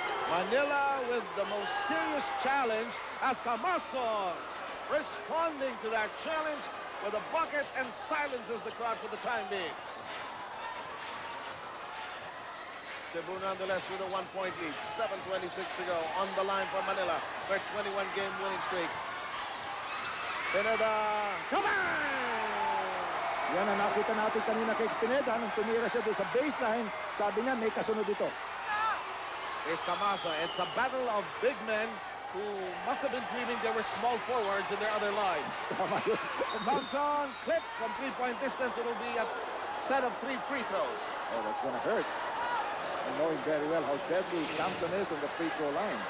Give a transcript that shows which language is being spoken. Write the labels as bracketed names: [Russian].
[English] Manila with the most serious challenge as Camaso responding to that challenge with a bucket and silences the crowd for the time being. Cebu nonetheless with a 1-point lead. 7:26 to go on the line for Manila. Their 21-game winning streak. Pineda, come on! [Filipino] Yan ang nakita natin kanina kay Pineda nung tumira siya doon sa baseline. Sabi niya, may kasunod dito. [English] Here's Camaso. It's a battle of big men who must have been dreaming there were small forwards in their other lives. Nelson, clip from 3-point distance. It'll be a set of 3 free throws. Oh, that's going to hurt. And knowing very well how deadly Campton is on the free throw line.